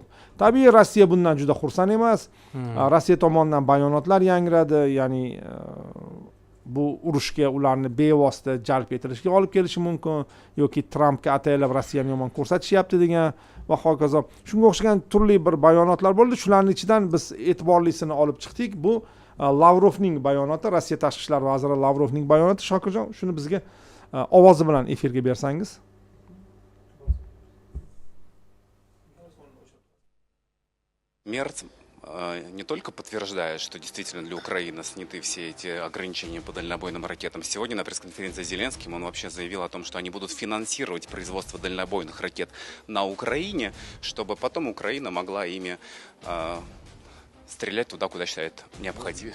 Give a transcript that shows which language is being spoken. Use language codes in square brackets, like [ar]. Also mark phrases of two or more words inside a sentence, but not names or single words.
[uz] Tabiiy Rossiya bundan juda xursand emas. Rossiya tomonidan bayonotlar yangradi, ya'ni bu urushga ularni bevosita jalb etilishga olib kelishi mumkin, yoki Trampga ataylab Rossiyani yomon ko'rsatishyapti degan va hokazo. Shunga o'xshagan turli bir bayonotlar bo'ldi. Shularning ichidan biz e'tiborlisini olib chiqdik. Bu Lavrovning bayonoti, Rossiya tashqi ishlar vaziri Lavrovning bayonoti. Shokirjon, shuni bizga ovozi bilan efirga bersangiz. [ru] Мерц не только подтверждает, что действительно для Украины сняты все эти ограничения по дальнобойным ракетам. Сегодня на пресс-конференции с Зеленским он вообще заявил о том, что они будут финансировать производство дальнобойных ракет на Украине, чтобы потом Украина могла ими стрелять туда, куда считает необходимым.